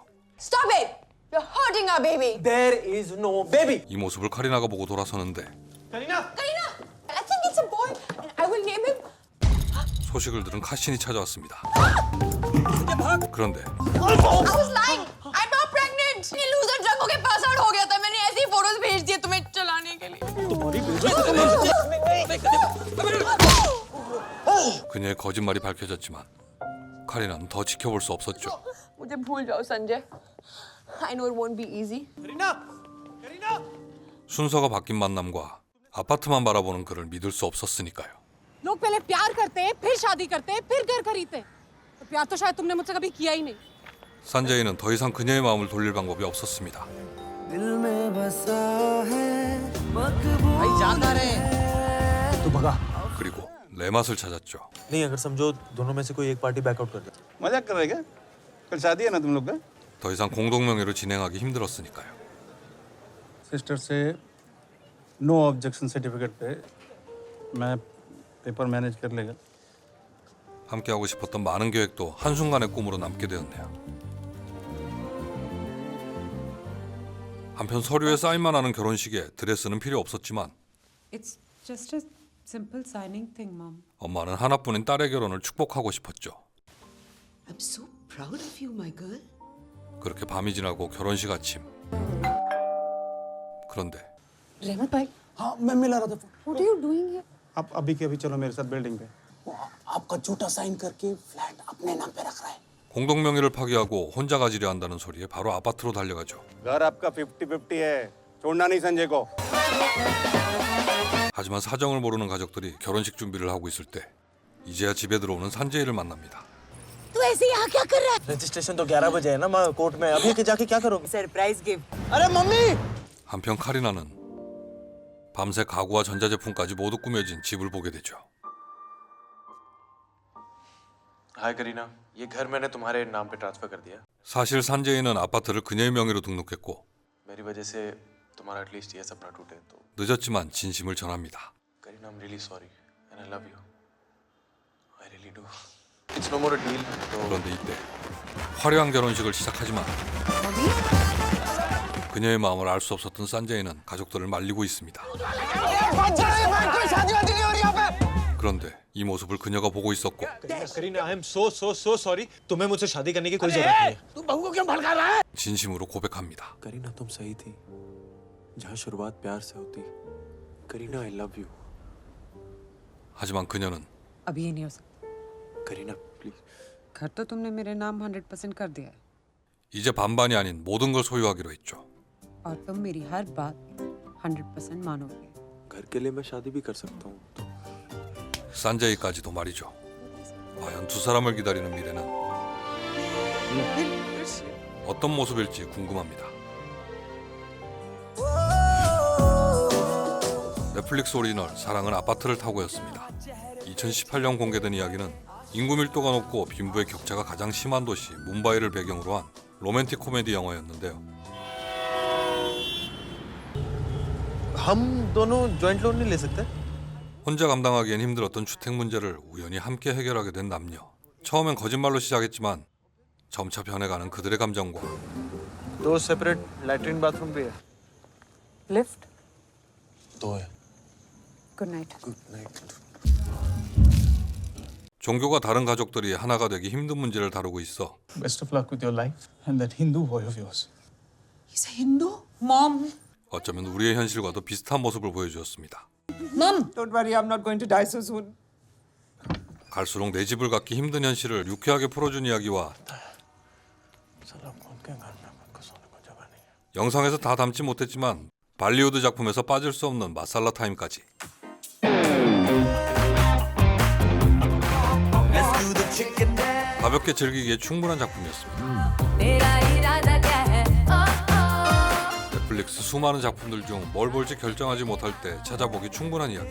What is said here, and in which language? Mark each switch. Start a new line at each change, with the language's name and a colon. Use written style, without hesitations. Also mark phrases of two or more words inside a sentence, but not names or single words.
English: Stop it! You're hurting our baby. There is no baby.
Korean: 이 모습을 카리나가 보고 돌아서는데
Hindi: करीना.
English: Karina, I think it's a boy, and I will name him.
Korean: 소식을 들은 카신이 찾아왔습니다. 그런데
English: I was lying. I'm not pregnant. ये loser drug होके pass out
Hindi: हो गया था. मैंने ऐसी फोटोज भेज दिए तुम्हें चलाने के लिए.
Korean: 그녀의 거짓말이 밝혀졌지만 카리나는 더 지켜볼 수 없었죠.
Hindi: मुझे भूल जाओ संजय.
English: I know it won't be easy.
Korean: 순서가 바뀐 만남과 아파트만 바라보는 그를 믿을 수 없었으니까요.
Hindi: लोग पहले प्यार करते हैं, फिर शादी करते हैं, फिर घर खरीदते हैं. तो प्यार तो शायद तुमने मुझसे कभी किया ही नहीं.
Korean: 산제이는 더 이상 그녀의 마음을 돌릴 방법이 없었습니다.
Hindi: भाई जाता रहे. तू भगा.
Korean: 그리고 레맛을 찾았죠.
Hindi: नहीं, अगर समझो दोनों में से कोई एक
English: party backout
Hindi: कर दे. मजाक कर रहे क्या? कल शादी है ना तुम लोग का?
Korean: 더 이상 공동명의로 진행하기 힘들었으니까요.
Hindi: सिस्टर से
English: no objection certificate
Hindi: पे मैं
English: paper manage
Hindi: कर लेगा.
Korean: 함께하고 싶었던 많은 계획도 한순간의 꿈으로 남게 되었네요. 한편 서류에 사인만 하는 결혼식에 드레스는 필요 없었지만
English: It's just a simple signing thing, Mom.
Korean: 엄마는 하나뿐인 딸의 결혼을 축복하고 싶었죠.
English: I'm so proud of you, my girl.
Korean: 그렇게 밤이 지나고 결혼식 아침. 그런데
Hindi: रहमत भाई, हाँ, मैं मिला रहा था.
English: what are you doing here?
Hindi: आप अभी के अभी चलो मेरे साथ बिल्डिंग पे. आपका झूठा साइन करके फ्लैट अपने नाम पे रख रहा है.
Korean: 공동명의를 파기하고 혼자 가지려 한다는 소리에 바로 아파트로 달려가죠.
Hindi: घर आपका 50-50 है. छोड़ना नहीं संजय को.
Korean: 하지만 사정을 모르는 가족들이 결혼식 준비를 하고 있을 때 이제야 집에 들어오는 산제이를 만납니다.
Hindi: तू ऐसे यहाँ क्या कर रहा है? रजिस्ट्रेशन तो 11 बजे है ना माँ कोर्ट में. अभी के जाके क्या करोगे?
English: surprise gift.
Hindi: अरे मम्मी.
Korean: 한편 카리나는 밤새 가구와 전자제품까지 모두 꾸며진 집을 보게 되죠.
Hindi: हाय करीना, ये घर मैंने तुम्हारे नाम पे ट्रांसफर कर दिया.
Korean: 사실 산제이는 아파트를 그녀의 명의로 등록했고
Hindi: मेरी वजह से तुम्हारा एटलीस्ट ये सपना टूटे तो.
Korean: 늦었지만 진심을 전합니다.
English: करीना, I'm really sorry and I love you. I really do. It's no more a deal.
Hindi: तो
Korean: 그런데 이때 화려한 결혼식을 시작하지만 그녀의 마음을 알 수 없었던 산제이는 가족들을 말리고 있습니다. 그런데 이 모습을 그녀가 보고 있었고
English: करीना, I am so sorry.
Hindi: तुम्हें मुझसे शादी करने की कोई जरूरत नहीं है. तू बहू को क्यों भड़का रहा है?
Korean: 진심으로 고백합니다.
Hindi: करीना, तुम सही थी. जहाँ शुरुआत प्यार से होती. करीना,
English: I love you.
Korean: 하지만 그녀는
Hindi: अभी ये नहीं हो सकता. करीना, प्लीज. घर तो तुमने मेरे नाम 100% कर दिया है
Korean: 이제 반반이 아닌 모든 걸 소유하기로 했죠.
Hindi: और तुम मेरी हर बात 100% मानोगे. घर के लिए मैं शादी भी कर सकता हूँ.
Korean: 산제이까지도 말이죠. 과연 두 사람을 기다리는 미래는 어떤 모습일지 궁금합니다. 넷플릭스 오리지널 사랑은 아파트를 타고였습니다. 2018년 공개된 이야기는 인구 밀도가 높고 빈부의 격차가 가장 심한 도시 뭄바이를 배경으로 한 로맨틱 코미디 영화였는데요.
Hindi: हम दोनों
English: joint loan
Hindi: नहीं ले सकते?
Korean: 혼자 감당하기엔 힘들었던 주택 문제를 우연히 함께 해결하게 된 남녀. 처음엔 거짓말로 시작했지만 점차 변해가는 그들의 감정과
Hindi: दो
English: separate latrine bathroom
Hindi: भी है.
English: Lift.
Hindi: दो है.
English: Good night. good night.
Korean: 종교가 다른 가족들이 하나가 되기 힘든 문제를 다루고 있어
English: Best of luck with your life and that Hindu boy of yours. He's a Hindu? Mom.
Korean: 어쩌면 우리의 현실과도 비슷한 모습을 보여주었습니다.
English: Mom. Don't worry, I'm not going to die so soon.
Korean: 갈수록 내 집을 갖기 힘든 현실을 유쾌하게 풀어준 이야기와
Hindi: साला कौन के घर में अपन को सोने को जगह नहीं है.
Korean: 영상에서 다 담지 못했지만 발리우드 작품에서 빠질 수 없는 마살라 타임까지 가볍게 즐기기에 충분한 작품이었습니다. 넷플릭스 수많은 작품들 중 뭘 볼지 결정하지 못할 때 찾아보기 충분한 이야기.